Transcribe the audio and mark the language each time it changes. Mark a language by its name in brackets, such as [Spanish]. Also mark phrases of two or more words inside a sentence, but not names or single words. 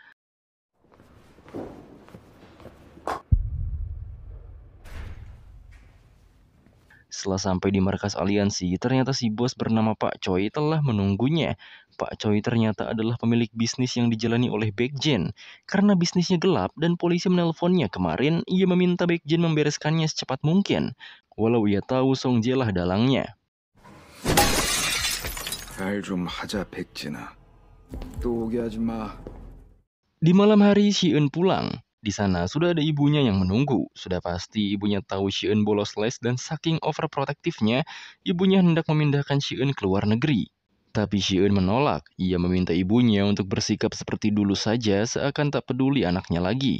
[Indonesian] Setelah sampai di markas aliansi, ternyata si bos bernama Pak Choi telah menunggunya. Pak Choi ternyata adalah pemilik bisnis yang dijalani oleh Baekjin. Karena bisnisnya gelap dan polisi menelponnya kemarin, ia meminta Baekjin membereskannya secepat mungkin. Walau ia tahu Song Jae lah dalangnya. [Korean] 말 좀 하자 백진아. 또 오게 하지 마. [Indonesian] Di malam hari, Siun pulang. Di sana sudah ada ibunya yang menunggu. Sudah pasti ibunya tahu Siun bolos les dan saking overprotektifnya, ibunya hendak memindahkan Siun ke luar negeri. Tapi Siun menolak. Ia meminta ibunya untuk bersikap seperti dulu saja seakan tak peduli anaknya lagi.